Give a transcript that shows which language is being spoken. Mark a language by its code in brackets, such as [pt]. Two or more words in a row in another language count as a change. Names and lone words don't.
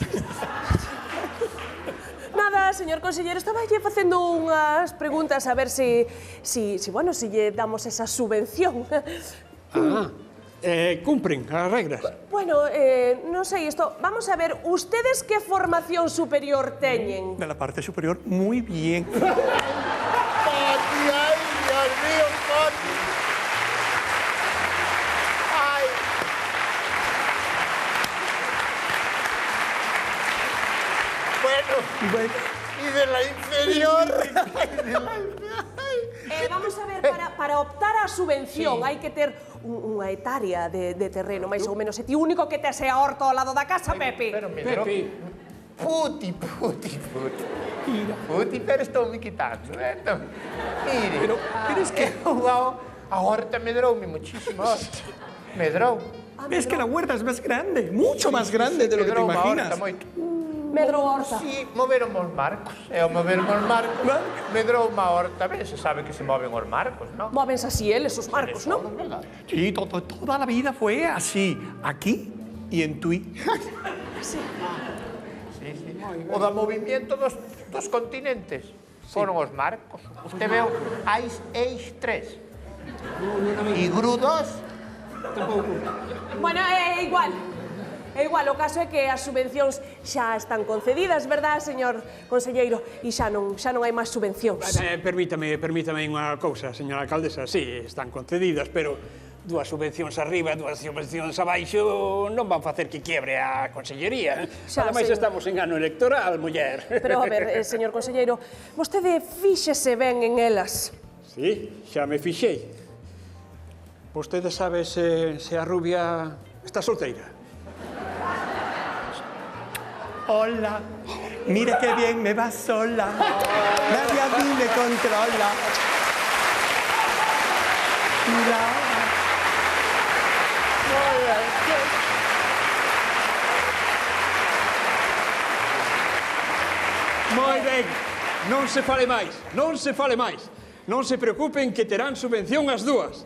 [gl] Nada, señor conselleiro, estaba lle facendo unhas preguntas a ver si lle damos esa subvención. Cumpren as regras. Bueno, non sei isto. [es] Vamos a ver, ustedes que formación superior teñen? De la parte superior, muy bien. Poti, ay, Dios mío, Poti. Ay. Bueno, y de la inferior. [gl] Vamos a ver, para optar á subvención hai que ter unha hectárea de terreno, máis ou menos. E ti único que tes é a horta ao lado da casa, Pepe. Pero, Puti, pero estou me quitando. [es] Mire, pero es que [gl] a horta medroume muchísimo. Medrou. [es] Es que la huerta es más grande, mucho más grande de lo que te imaginas. [gl] Medrou a horta. Sí, moveron os marcos. E ao moveron os marcos, medrou unha horta. Ben, se sabe que se moven os marcos, non? Móvense así eles, os marcos, non? [es] Sí, toda la vida fue así, aquí y en Tui. Sí. [gl] O do movimiento dos continentes foron os marcos. Usted veu Eix 3 e Gru 2. Tampouco. Bueno, é igual. É igual, o caso é que as subvencións xa están concedidas, verdad, señor conselleiro? E xa non hai máis subvencións. Permítame unha cousa, señora alcaldesa. Sí, están concedidas, pero dúas subvencións arriba, dúas subvencións abaixo non van facer que quiebre a consellería. Ademais, estamos en ano electoral, muller. Pero, a ver, señor conselleiro, vostede fíxese ben en elas. Sí, xa me fixei. Vostede sabe se a rubia está solteira? [es] Hola, mira qué bien me va sola. Nadie a mí me controla. Mira. [gl] Moi ben, non se fale máis, non se fale máis. Non se preocupen que terán subvención as dúas.